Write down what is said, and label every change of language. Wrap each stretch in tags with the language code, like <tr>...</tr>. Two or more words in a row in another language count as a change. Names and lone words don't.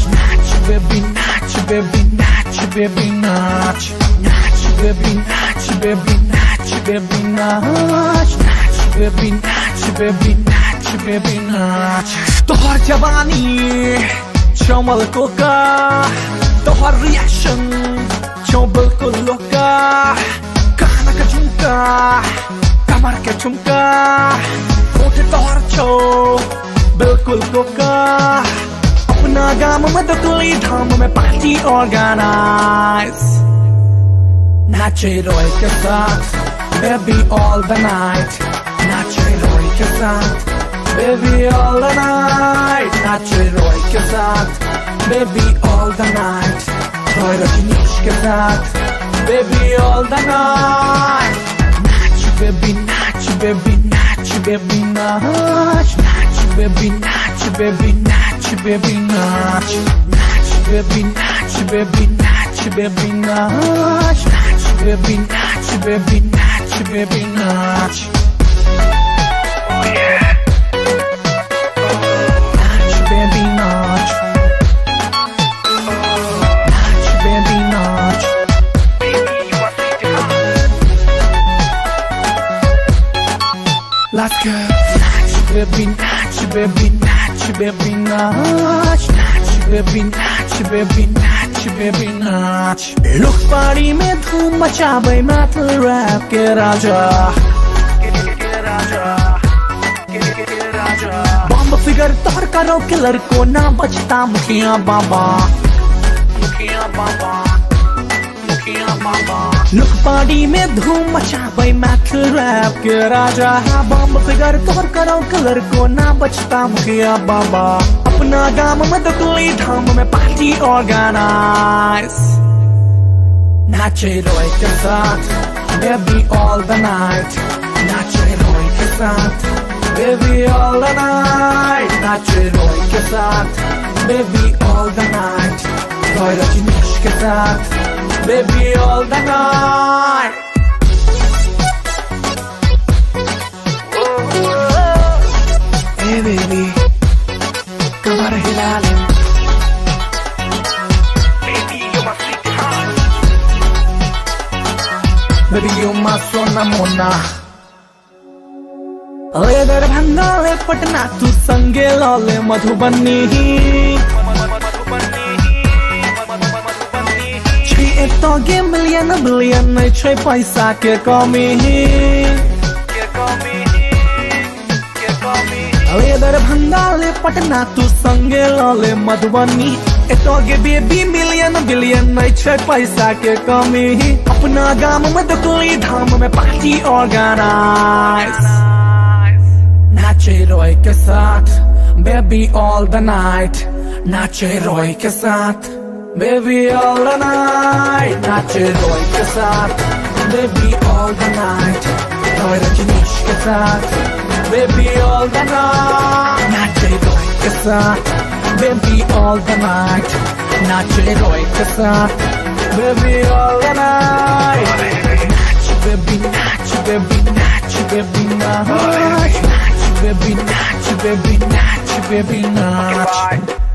<mai>Natch, baby, natch, baby, natch, baby, natch. Natch, baby, natch, baby, natch, baby, natch. Natch, baby, natch, baby, natch, baby, natch. तोहर जवानी चमल कोका, तोहर रिएक्शन चौबल को लोका, काना का झुमका, कमर के झुमका. उठे तोहर छो बिल्कुल कोका अपना गाम में दतुली धाम में</mai> <en>party organise</en> <mai>नाचे रोय के साथ baby</mai> <en>all the night</en> <mai>नाचे रोय के साथ</mai> <en>baby all the night</en> <mai>नाचे रोय के साथ</mai> <en>baby all the night</en> <mai>रोय रजनीश के साथ</mai> <en>baby all the night</en> <mai>नाच baby नाच baby natch, baby, natch, natch, baby, natch, baby, natch, baby, natch, natch, baby, natch, baby, natch, baby, natch, natch, baby, natch, baby, natch, baby, natch.</mai> <en>Oh yeah.</en> <mai>Natch, baby, natch. Natch, baby, natch.</mai> <en>Baby, you are free to come. Let's go.</en> <mai>Natch, baby, natch, baby, natch, baby, natch, natch, baby, natch, baby, natch, baby, natch.</mai> <en>Look party</en> <mai>में धूम मचावे</mai> <en>metal rap</en> <mai>के राजा. बम फिगर तोहर करो किलर को ना बचता मुखिया बाबा. मुखिया बाबा.</mai> <en>look party</en> <mai>में धूम मचावे</mai> <en>metal rap</en> <mai>के राजा. बम फिगर तोहर करो कलर को ना बचता मुखिया बाबा. अपना गाम में दतुली धाम में</mai> <en>party organise</en> <mai>नाचे रोय के साथ</mai> <en>baby all the night</en> <mai>नाचे रोय के साथ</mai> <en>baby all the night</en> <mai>नाचे रोय के साथ</mai> <en>baby all the night</en> <mai>रोय रजनीश के साथ</mai> <en>baby all the night. Hey baby,</en> <mai>कमर हिला ले.</mai> <en>Baby you're my sweetheart. Baby you're my</en> <mai>सोना मोना. ले दरभंगा ले पटना तू संगे लाले मधुबनी. तो गे</mai> <en>million billion</en> <mai>नहीं छे पैसा के कमी. अरे दरभंगा ले पटना तू संगे लाले मधुबनी. तो गे</mai> <en>baby million billion</en> <mai>नहीं छे पैसा के कमी. अपना गाम में दतुली धाम में</mai> <en>party organise</en> <mai>नाचे रोय के साथ</mai> <en>baby all the night</en> <mai>नाचे रोय के साथ</mai> <en>baby all the night</en> <mai>नाचे रोय के साथ</mai> <en>baby all the night</en> <mai>रोय रजनीश के साथ</mai> <en>baby all the night</en> <mai>नाचे रोय के साथ</mai> <en>baby all the night</en> <mai>नाचे रोय के साथ</mai> <en>baby all the night</en> <mai>नाच baby नाच baby नाच baby नाच नाच baby नाच baby नाच baby नाच.</mai>